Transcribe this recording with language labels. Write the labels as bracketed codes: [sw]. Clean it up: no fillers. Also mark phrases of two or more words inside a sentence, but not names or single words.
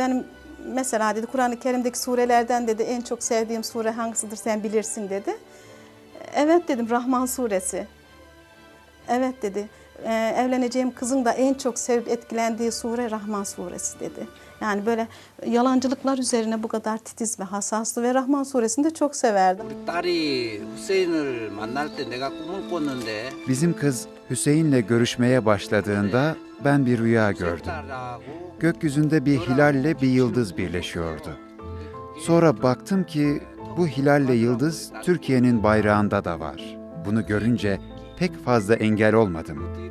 [tr] Benim mesela dedi Kur'an-ı Kerim'deki surelerden dedi en çok sevdiğim sure hangisidir sen bilirsin dedi. Evet dedim, Rahman suresi. Evet dedi, evleneceğim kızın da en çok sevip etkilendiği sure Rahman suresi dedi. Yani böyle yalancılıklar üzerine bu kadar titiz ve hassastı ve Rahman suresini de çok severdim. [ko] 딸이 후세인을 만날 때 내가 꿈을 꿨는데 [tr] Bizim kız Hüseyin'le görüşmeye başladığında ben bir rüya gördüm. Gökyüzünde bir hilalle bir yıldız birleşiyordu. Sonra baktım ki bu hilalle yıldız Türkiye'nin bayrağında da var. Bunu görünce pek fazla engel olmadım.